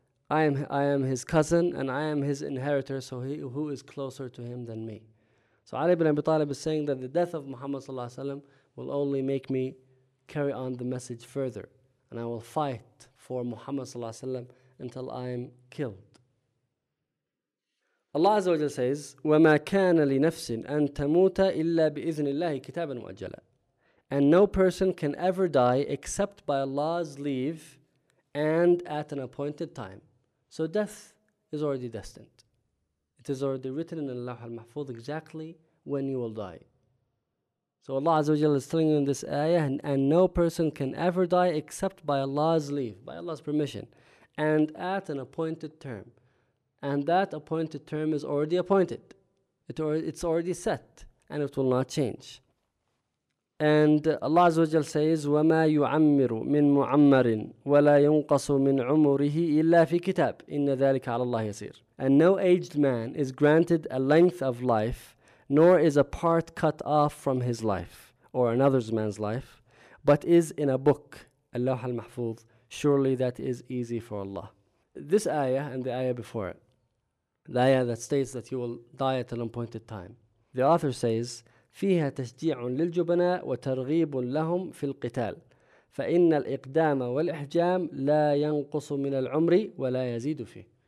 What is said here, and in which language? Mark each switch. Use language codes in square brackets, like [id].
[en] I am his cousin and I am his inheritor. So he who is closer to him than me. So Ali ibn Abi Talib is saying that the death of Muhammad sallallahu alaihi wasallam will only make me carry on the message further, and I will fight for Muhammad sallallahu alaihi wasallam until I am killed. Allah Azza wa Jalla says, [ar] وَمَا كَانَ لِنَفْسٍ أَن تَمُوتَ إِلَّا بِإِذْنِ اللَّهِ كِتَابًا مُؤَجَّلًا. [en] And no person can ever die except by Allah's leave and at an appointed time. So death is already destined. It is already written in Allah al-Mahfuz exactly when you will die. So Allah Azza wa Jalla is telling you in this ayah, and no person can ever die except by Allah's leave, by Allah's permission, and at an appointed term. And that appointed term is already appointed. It's already set, and it will not change. And Allah Azza wa Jalla says, [ar] وَمَا يُعَمِّرُ مِن مُعَمَّرٍ وَلَا يُنْقَصُ مِنْ عُمُرِهِ إِلَّا فِي كِتَابٍ إِنَّ ذَلِكَ عَلَى اللَّهِ يَسِيرٍ. [en] And no aged man is granted a length of life, nor is a part cut off from his life, or another's man's life, but is in a book, [ar] اللوح المحفوظ. [en] Surely that is easy for Allah. This ayah and the ayah before it, the ayah that states that you will die at an appointed time, the author says, [ar] فيها تشجيع للجبناء وترغيب لهم في القتال فإن الإقدام والإحجام لا ينقص من العمر ولا يزيد فيه.